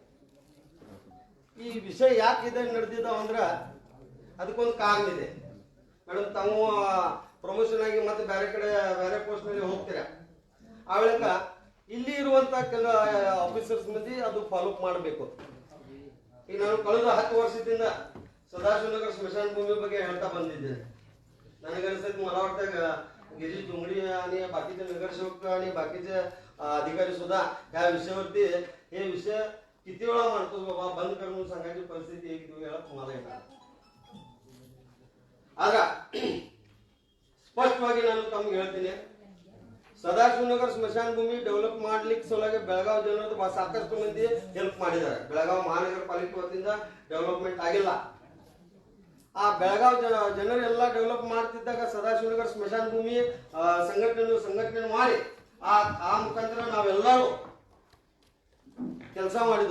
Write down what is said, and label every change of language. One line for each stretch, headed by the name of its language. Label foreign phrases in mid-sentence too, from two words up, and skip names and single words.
Kannada: ಈ ವಿಷಯ ಯಾಕೆ ಇದೆ ನಡೆದಿದ್ದಾವ ಅಂದ್ರ ಅದಕ್ಕೊಂದು ಕಾರಣ ಇದೆ ಮೇಡಮ್. ತಾವು ಪ್ರಮೋಷನ್ ಆಗಿ ಮತ್ತೆ ಬೇರೆ ಕಡೆ ಬೇರೆ ಪೋಸ್ಟ್ ನಲ್ಲಿ ಹೋಗ್ತೀರಾ. ಆ ವೇಳಕ ಇಲ್ಲಿ ಇರುವಂತ ಕೆಲ ಆಫೀಸರ್ಸ್ ಮಂದಿ ಅದು ಫಾಲೋ ಅಪ್ ಮಾಡಬೇಕು. ಈಗ ನಾನು ಕಳೆದ 10 ವರ್ಷದಿಂದ सदाशिवनगर स्मशान भूमी ಬಗ್ಗೆ ಹೇಳ್ತಾ ಬಂದಿದ್ದೇನೆ.
Marathi: ನನಗನ್ಸುತ್ತೆ मला वाटतं गिरीश डोंगरी आणि बाकीचे नगरसेवक आणि बाकीचे अधिकारी सुद्धा या विषयावरती हे विषय किती वेळा म्हणतो बाबा बंद कर म्हणून सांगायची परिस्थिती एक दोन वेळा तुम्हाला येणार.
Kannada: ಆಗ ಸ್ಪಷ್ಟವಾಗಿ ನಾನು ತಮಗೆ ಹೇಳ್ತೀನಿ, ಸದಾಶಿವನಗರ ಸ್ಮಶಾನ ಭೂಮಿ ಡೆವಲಪ್ ಮಾಡ್ಲಿಕ್ಕೆ ಸಲುವಾಗಿ ಬೆಳಗಾವಿ ಜನರು ಸಾಕಷ್ಟು ಮಂದಿ ಹೆಲ್ಪ್ ಮಾಡಿದ್ದಾರೆ. ಬೆಳಗಾವಿ ಮಹಾನಗರ ಪಾಲಿಕೆ ವತಿಯಿಂದ ಡೆವಲಪ್ಮೆಂಟ್ ಆಗಿಲ್ಲ. ಆ ಬೆಳಗಾವಿ ಜನರೆಲ್ಲ ಡೆವಲಪ್ ಮಾಡ್ತಿದ್ದಾಗ ಸದಾಶಿವನಗರ ಸ್ಮಶಾನ ಭೂಮಿ ಸಂಘಟನೆ ಮಾಡಿ ಆ ಮುಖಾಂತರ ನಾವೆಲ್ಲರೂ ಕೆಲಸ ಮಾಡಿದ್ವು.